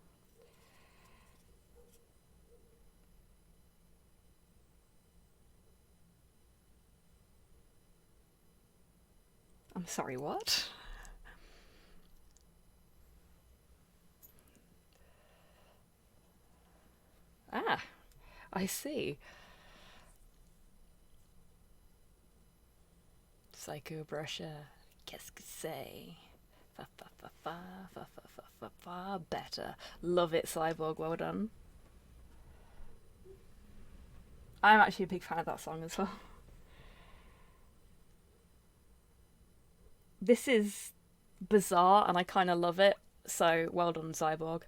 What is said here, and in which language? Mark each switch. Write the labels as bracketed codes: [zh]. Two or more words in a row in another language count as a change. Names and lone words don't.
[en] I'm sorry, what? Ah, I see. Psycho brusher, [fr] qu'est-ce que c'est? Fa fa fa fa fa fa fa fa fa better. [en] Love it, Cyborg, well done. I'm actually a big fan of that song as well. This is bizarre and I kind of love it, so well done, Cyborg.